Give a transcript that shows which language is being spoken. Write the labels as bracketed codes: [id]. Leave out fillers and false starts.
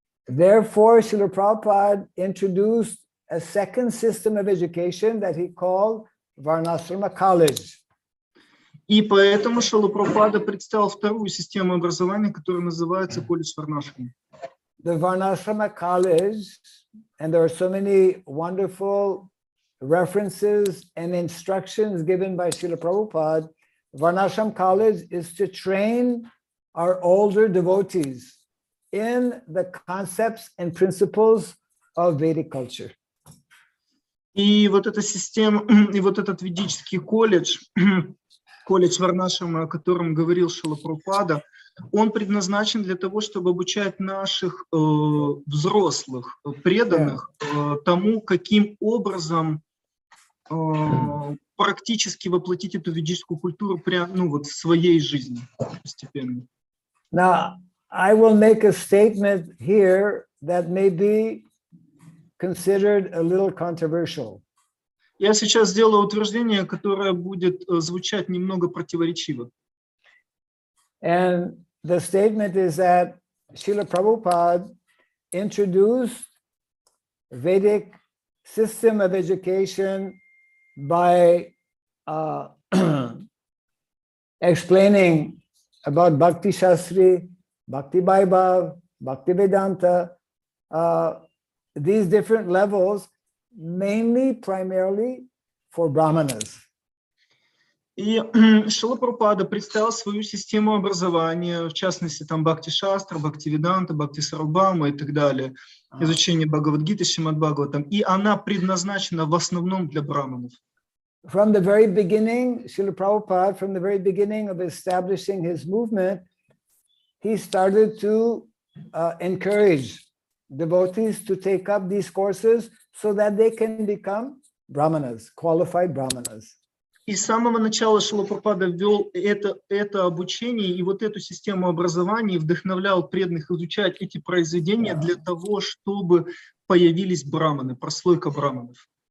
[en] Therefore, Srila Prabhupada introduced a second system of education that he called Varnashrama College. [ru] И поэтому Шрила Прабхупада представил вторую систему образования, которая называется колледж Варнашрама. [en] The Varnashrama College, and there are so many wonderful references and instructions given by Srila Prabhupada. Varnashram College is to train our older devotees in the concepts and principles of Vedic culture. [ru] И вот эта система, и вот этот ведический колледж Варнашрама, о котором говорил Шрила Прабхупада, он предназначен для того, чтобы обучать наших взрослых, преданных тому, каким образом практически воплотить эту ведическую культуру прямо в своей жизни постепенно. [en] Now, I will make a statement here that may be considered a little controversial. [ru] Я сейчас сделаю утверждение, которое будет звучать немного противоречиво. [en] And the statement is that Srila Prabhupada introduced Vedic system of education by explaining about Bhakti Shastri, Bhakti Vaibhav, Bhakti Vedanta, these different levels, primarily for Brahmanas. [ru] И Шрила Прабхупада представил свою систему образования, в частности, там Бхакти Шастра, Бхакти Веданта, Бхакти Сарвабхаума и так далее, изучение Бхагавад-гиты, Шримад Бхагаватам, и она предназначена в основном для браманов. [en] From the very beginning, Srila Prabhupada, from the very beginning of establishing his movement, he started to encourage devotees to take up these courses so that they can become brahmanas, qualified brahmanas. [ru] И с самого начала Шрила Прабхупада ввел это обучение и вот эту систему образования, вдохновлял преданных изучать эти произведения для того, чтобы появились браманы, прослойка браманов.